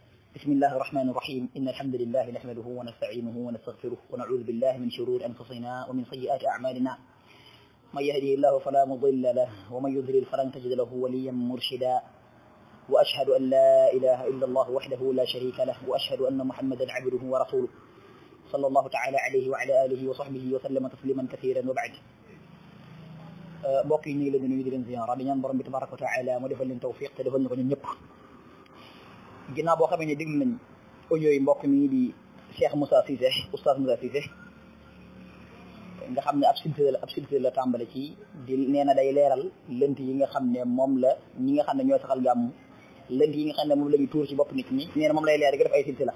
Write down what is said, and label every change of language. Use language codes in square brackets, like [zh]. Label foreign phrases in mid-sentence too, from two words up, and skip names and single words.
[ar] بسم الله الرحمن الرحيم إن الحمد لله نحمده ونستعينه ونستغفره ونعوذ بالله من شرور أنفسنا ومن سيئات أعمالنا من يهده الله فلا مضل له ومن يضلل فلن تجد له وليا مرشدا وأشهد أن لا إله إلا الله وحده لا شريك له وأشهد أن محمدا عبده ورسوله صلى الله تعالى عليه وعلى آله وصحبه وسلم تسليما كثيرا وبعد [wo] mbokk yi ñu ngi leen di nuyu di leen ziyaara di ñaan borom bi [ar] تبارك وتعالى [wo] mu defal leen tawfiq te defal ñu ko ñun ñëpp ginnaaw boo xamee ne déglu nañ audio yi mbokk mi di Cheikh Moussa Cissé oustaz Moussa Cissé nga xam ne ab silsila la tàmbale ci di nee na day leeral lënt yi nga xam ne moom la ñi nga xam ne ñooy saxal gàmm lënt yi nga xam ne moom la ñu tuur ci bopp nit ñi nee na moom lay leer gi def ay